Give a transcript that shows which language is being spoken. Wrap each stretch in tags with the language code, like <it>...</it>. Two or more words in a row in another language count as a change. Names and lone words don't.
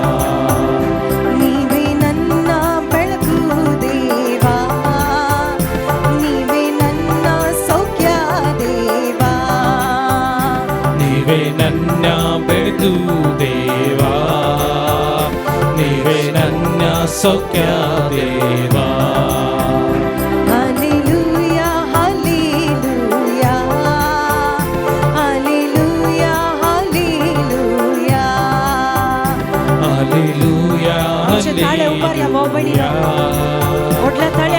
<kn>ನೀವೇ ನನ್ನ ಬೆಳಕು ದೇವಾ ನೀವೇ ನನ್ನ ಸೌಖ್ಯ ದೇವಾ ನೀವೇ ನನ್ನ ಬೆಳಕು ದೇವಾ ನೀವೇ ನನ್ನ ಸೌಖ್ಯ ದೇವಾ</kn> <en>Hallelujah, hallelujah, hallelujah, hallelujah.</en> <mr>हालेलुया हालेलुया ओढला थाळ्या</mr>